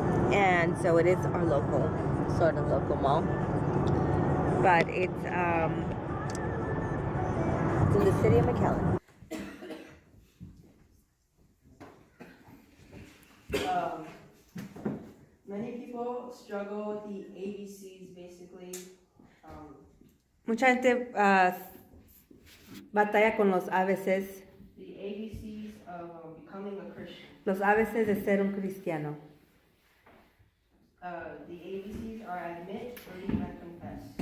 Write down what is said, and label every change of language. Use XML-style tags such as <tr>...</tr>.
<en>And so it is our local, sort of local mall. But it's in the city of McAllen. Many people struggle with the ABCs, basically.</en> <es>Mucha gente batalla con los ABCs.</es> <en>The ABCs of becoming a Christian.</en> <es>Los ABCs de ser un cristiano.</es> <en>The ABCs are admit, believe, and confess.</en>